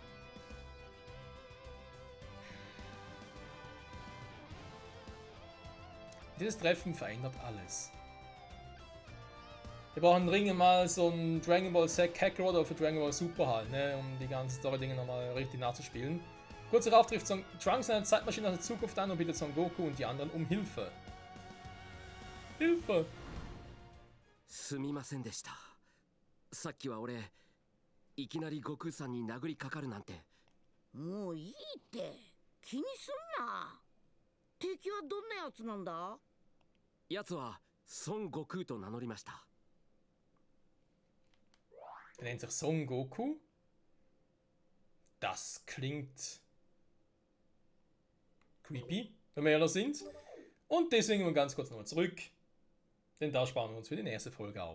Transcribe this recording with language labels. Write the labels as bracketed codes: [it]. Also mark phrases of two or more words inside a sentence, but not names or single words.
[de] Dieses Treffen verändert alles. Wir brauchen dringend mal so ein Dragon Ball Z Kakarot oder für Dragon Ball Super halt, ne, um die ganzen Story-Dinge nochmal richtig nachzuspielen. Kurz darauf trifft Trunks eine Zeitmaschine aus der Zukunft an und bittet Son Goku und die anderen um Hilfe. Hilfe! [ja] すみませんでした。さっきは俺いきなり悟空さんに殴りかかるなんて。もういいって気にすんな。敵はどんなやつなんだ？奴は孫悟空と名乗りました。 [de] Er nennt sich Son Goku. Das klingt creepy, wenn wir ehrlich sind. Und deswegen mal ganz kurz nochmal zurück. Denn da sparen wir uns für die nächste Folge auf.